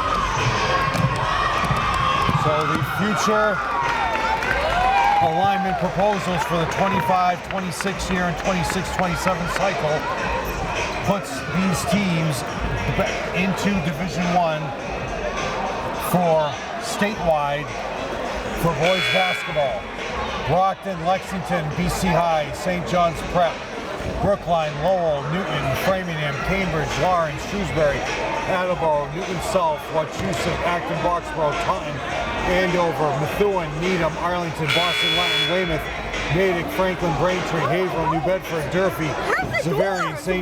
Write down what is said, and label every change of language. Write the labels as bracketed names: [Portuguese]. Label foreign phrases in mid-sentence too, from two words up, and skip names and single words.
[English] So the future alignment proposals for the 25-26 year and 26-27 cycle puts these teams into Division I for statewide for boys basketball. Brockton, Lexington, BC High, St. John's Prep, Brookline, Lowell, Newton, Framingham, Cambridge, Lawrence, Shrewsbury, Attleboro, Newton South, Wachusett, Acton, Boxborough, Taunton, Andover, Methuen, Needham, Arlington, Boston, Latin, Weymouth, Natick, Franklin, Braintree, Haverhill, New Bedford, Durfee, Xaverian, St.